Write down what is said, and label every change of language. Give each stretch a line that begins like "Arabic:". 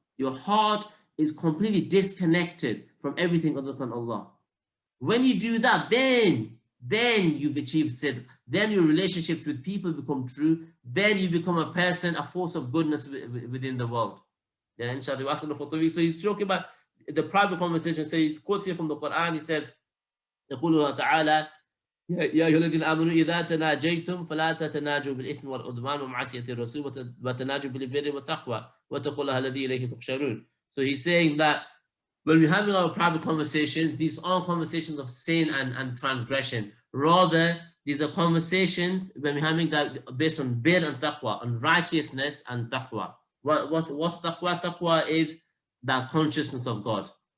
English: Your heart is completely disconnected from everything other than Allah. When you do that, then you've achieved sidq. Then your relationships with people become true. Then you become a person, a force of goodness within the world. Yeah, inshallah, we're asking for tawfiq. So he's talking about the private conversation. So he quotes here from the Quran. He says,
Arabic: يقول الله تعالى يا أيها الذين آمنوا إذا تناجيتم فلا تتناجوا بالإثم والعدوان ومعصية الرسول وتناجوا بالبر والتقوى واتقوا الله الذي إليه تحشرون.
English: So he's saying that when we're having our private conversations, these aren't conversations of sin and transgression. Rather, these are conversations when we're having that based on bir and taqwa, on righteousness and taqwa. What's taqwa? Taqwa is that consciousness of God.